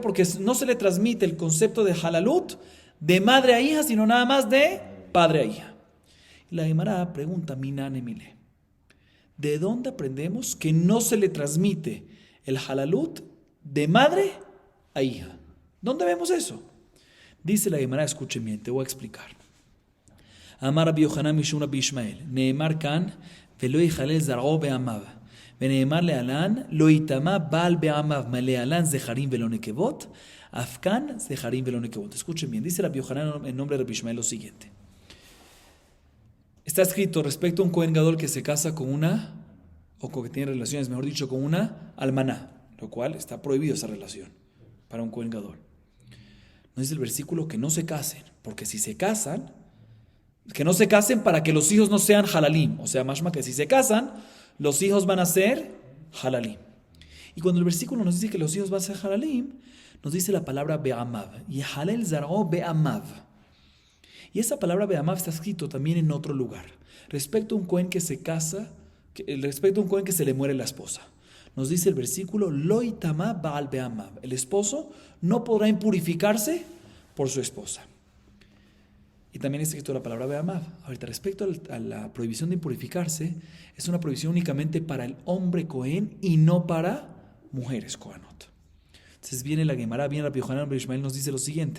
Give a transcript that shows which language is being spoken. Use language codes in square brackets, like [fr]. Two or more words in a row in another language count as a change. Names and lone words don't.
[es] Porque no se le transmite el concepto de halalut de madre a hija, sino nada más de padre a hija. La Gemara pregunta, [he] מנלן מילי, [es] ¿de dónde aprendemos que no se le transmite el halalut de madre a hija? ¿Dónde vemos eso? Dice la Gemara, escuchen bien, te voy a explicar. [he] אמר רבי יוחנן משום רבי ישמעאל נאמר כאן ולא יחלל זרעו בעמיו, ונאמר להלן, לא יטמא בעל בעמיו, מלהלן זכרים ולא נקבות, אף כאן זכרים ולא נקבות. [es] Escuchen bien, dice Rabbi Yohanan en nombre de Rabbi Ishmael lo siguiente. Está escrito respecto a un Cohen Gadol que se casa con una, o que tiene relaciones, mejor dicho, con una almaná, lo cual está prohibido esa relación para un Cohen Gadol. No dice el versículo que no se casen, porque si se casan, que no se casen para que los hijos no sean halalim, o sea, mashma que si se casan, los hijos van a ser halalim. Y cuando el versículo nos dice que los hijos van a ser halalim, nos dice la palabra be'amav. [he] יחלל זרעו בעמיו. [es] Y esa palabra be'amav está escrito también en otro lugar. Respecto a un cohen que se casa, respecto a un cohen que se le muere la esposa. Nos dice el versículo, [he] לא יטמא בעל בעמיו. [es] El esposo no podrá impurificarse por su esposa. Y también está escrito la palabra be'amav. Ahorita, respecto a la prohibición de impurificarse, es una prohibición únicamente para el hombre cohen y no para mujeres cohenot. Entonces viene la Gemara, viene Rabbi Yohanan Rabbi Ishmael, nos dice lo siguiente.